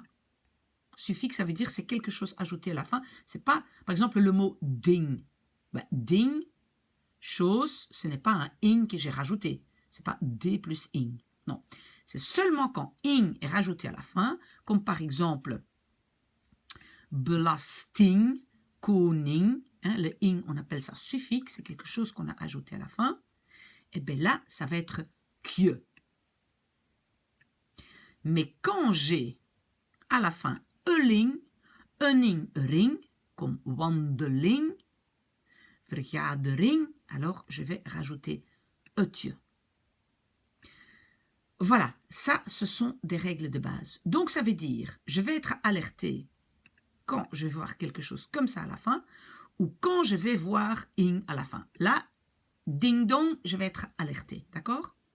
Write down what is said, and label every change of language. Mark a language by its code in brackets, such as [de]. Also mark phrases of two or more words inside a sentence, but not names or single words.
[fr] Suffixe, ça veut dire c'est quelque chose ajouté à la fin. C'est pas, par exemple, le mot ding. Ben, ding, chose, ce n'est pas un ing que j'ai rajouté. C'est pas d plus ing. Non. C'est seulement quand ing est rajouté à la fin, comme par exemple [nl] belasting, koning, [fr] hein, le ing, on appelle ça suffixe, c'est quelque chose qu'on a ajouté à la fin. Et bien là, ça va être kieu. Mais quand j'ai à la fin ling, ning, ring, comme [nl] wandeling, vergadering, [fr] alors je vais rajouter etieu. Voilà, ça, ce sont des règles de base. Donc, ça veut dire, je vais être alerté quand je vais voir quelque chose comme ça à la fin, ou quand je vais voir ing à la fin. Là, ding-dong, je vais être alerté, d'accord?